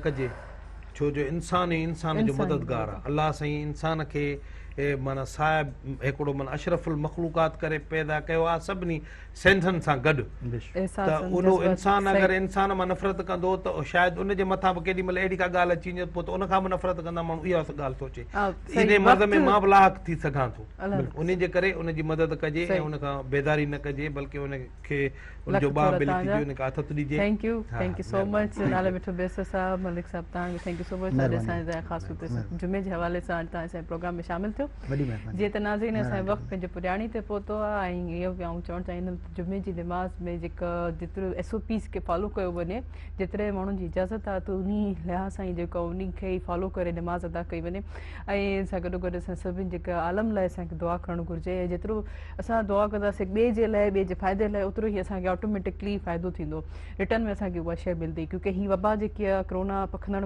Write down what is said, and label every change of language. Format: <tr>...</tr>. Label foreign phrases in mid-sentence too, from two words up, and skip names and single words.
<sd>कजे छो जो इंसान ई इंसान जो मददगार आहे अलाह साईं इंसान खे माना साहिब हिकिड़ो माना अशरफुल मखलूकात करे पैदा कयो आहे सभिनी सेंसनि सां गॾु त उहो इंसान अगरि इंसान मां नफ़रत कंदो त शायदि उनजे मथां बि केॾी महिल अहिड़ी का ॻाल्हि अची वञे पोइ त उनखां बि नफ़रत कंदा माण्हू इहा ॻाल्हि सोचे इन मर्ज़ में मां बि लाइक़ु थी सघां थो उन जे करे उनजी मदद कजे ऐं उनखां बेदारी न कजे बल्कि उनखे उनजो ॿाह बि लिखी ॾिजे उनखे हथ ॾिजे</sd> <en>thank you so much</en> <sd>नाले मिठो बेसर साहब मलिक साहब तव्हांखे</sd> <en>thank you so much</en> <sd>अॼु असांजे ख़ासि तौर ते जुमे जे हवाले सां तव्हां असांजे प्रोग्राम में शामिल थियो जीअं त नाज़रीन असांजो वक़्तु पंहिंजे पुॼाणी ते पहुतो आहे ऐं इहो बि आउं चवणु चाहींदमि त जुमे जी नमाज़ में जेका जेतिरो SOPs खे फॉलो कयो वञे जेतिरे माण्हुनि जी इजाज़त आहे त उन लिहाज़ सां ई जेको उन खे ई फॉलो करे नमाज़ अदा कई वञे ऐं सां गॾोगॾु असां सभिनि जेका आलम लाइ असांखे दुआ करणु घुरिजे ऐं जेतिरो असां दुआ कंदासीं ॿिए जे लाइ ॿिए जे फ़ाइदे लाइ ओतिरो ई असांखे ऑटोमेटिकली फ़ाइदो थींदो रिटर्न में असांखे उहा शइ मिलंदी क्योंकि हीअ वबा जेकी आहे कोरोना पखंदड़</sd>